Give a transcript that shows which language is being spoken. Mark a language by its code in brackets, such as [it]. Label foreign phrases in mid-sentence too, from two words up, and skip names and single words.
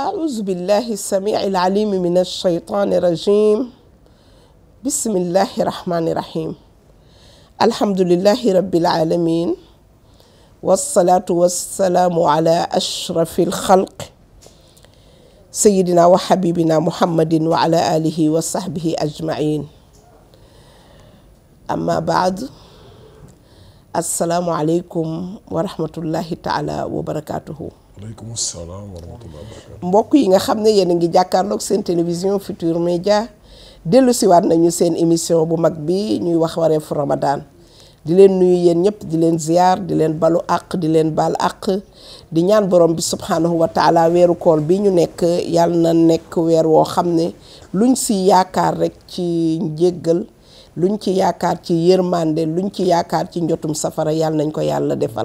[ar] أعوذ بالله السميع العليم من الشيطان الرجيم بسم الله الرحمن الرحيم الحمد لله رب العالمين والصلاة والسلام على أشرف الخلق سيدنا وحبيبنا محمد وعلى آله وصحبه أجمعين أما بعد السلام عليكم ورحمة الله تعالى وبركاته. وعليكم السلام ورحمة الله وبركاته. [wo] mbokk yi nga xam ne yéen a ngi jàkkaarloog seen télévision Futurs Médias dellu siwaat nañu seen émission bu mag bi ñuy wax wareefu Ramadan di leen nuyu yéen ñëpp di leen ziar di leen balu àq di leen baal àq di ñaan borom bi [ar] سبحانه وتعالى [wo] weeru koor bi ñu nekk yàlla na nekk weer woo xam ne luñ si yaakaar rek ci njéggal luñ ci yaakaar ci yërmande luñ ci yaakaar ci njotum safara yàlla nañ ko yàlla defal.